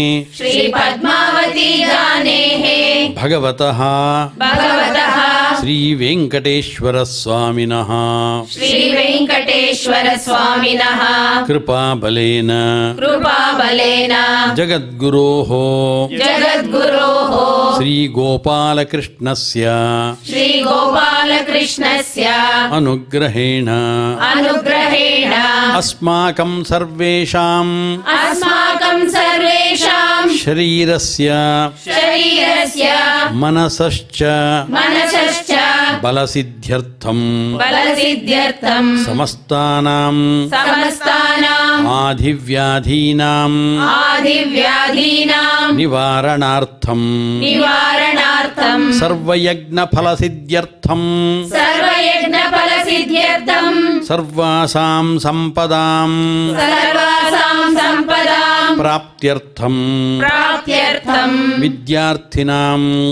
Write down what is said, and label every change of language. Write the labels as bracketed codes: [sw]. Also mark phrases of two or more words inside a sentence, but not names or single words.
[sa] ಭಗವತಃ ಶ್ರೀ ವೆಂಕಟೇಶ್ವರ ಸ್ವಾಮಿನಃ ಕೃಪಾಬಲೇನ ಜಗದ್ಗುರೋಃ ಶ್ರೀ ಗೋಪಾಲಕೃಷ್ಣಸ್ಯ ಅನುಗ್ರಹೇಣ ಅಸ್ಮಾಕಂ ಸರ್ವೇಷಾಂ ಶರೀರಸ್ಯ ಮನಸಶ್ಚ ಬಲಸಿದ್ಧ್ಯರ್ಥಂ ಸಮಸ್ತಾನಾಂ ಆಧಿವ್ಯಾಧೀನಾಂ ನಿವಾರಣಾರ್ಥಂ ಸರ್ವಯಜ್ಞಫಲಸಿದ್ಧ್ಯರ್ಥಂ ಸರ್ವಾಸಾಂ ಸಂಪದಾಂ ಪ್ರಾಪ್ತ್ಯರ್ಥಂ ವಿದ್ಯಾರ್ಥಿನಾಂ